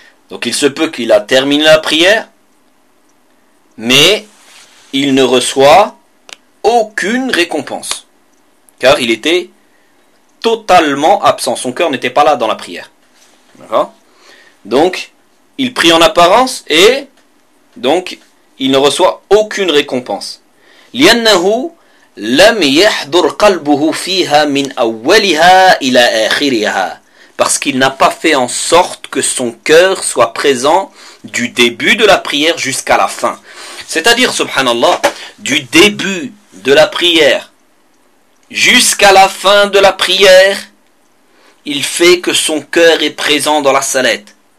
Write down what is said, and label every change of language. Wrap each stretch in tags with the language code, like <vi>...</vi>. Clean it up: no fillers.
<fr>Donc il se peut qu'il a terminé la prière, mais il ne reçoit aucune récompense. Car il était totalement absent, son cœur n'était pas là dans la prière. D'accord? Donc, il prie en apparence et donc il ne reçoit aucune récompense.</fr> <ar>لأنه لم يحضر قلبه فيها من أولها إلى آخرها.</ar> <fr>Parce qu'il n'a pas fait en sorte que son cœur soit présent du début de la prière jusqu'à la fin. C'est-à-dire, subhanallah, du début de la prière jusqu'à la fin de la prière, il fait que son cœur est présent dans la salette.</fr>